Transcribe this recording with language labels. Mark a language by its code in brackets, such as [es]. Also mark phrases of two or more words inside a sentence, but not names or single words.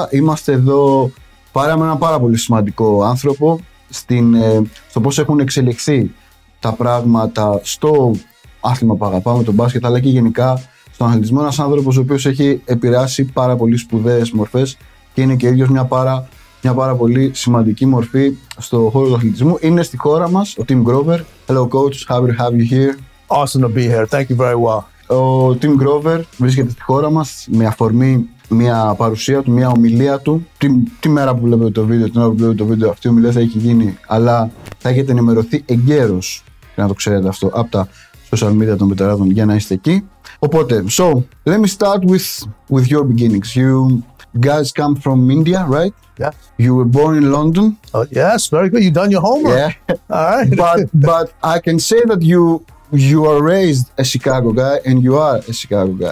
[el] Είμαστε εδώ με έναν πάρα πολύ σημαντικό άνθρωπο στο πώς έχουν εξελιχθεί τα πράγματα στο άθλημα που αγαπάμε, τον μπάσκετ, αλλά και γενικά στον αθλητισμό. Ένας άνθρωπος ο οποίος έχει επηρεάσει πάρα πολύ σπουδαίες μορφές και είναι και ίδιος μια πάρα πολύ σημαντική μορφή στο χώρο του αθλητισμού. Είναι στη χώρα μας ο Τιμ Γκροβερ. [en] Hello coach, happy to have you here. Awesome to be here. Thank you very well. [el] Ο Τιμ Γκροβερ βρίσκεται στη χώρα μας με αφορμή μια παρουσία του, μια ομιλία του. Τη μέρα που βλέπετε το βίντεο, την ώρα που βλέπετε το βίντεο, αυτή η ομιλία θα έχει γίνει, αλλά θα έχετε ενημερωθεί εγκαίρως, και να το ξέρετε αυτό, από τα [en] social media [el] των Μπεταράδων για να είστε εκεί. Οπότε, [en] so, let me start with your beginnings. You guys come from India, right? Yeah. You were born in London. Oh, yes, very good. You've done your homework. Yeah. All right. but I can say that you are raised a Chicago guy, and you are a Chicago guy.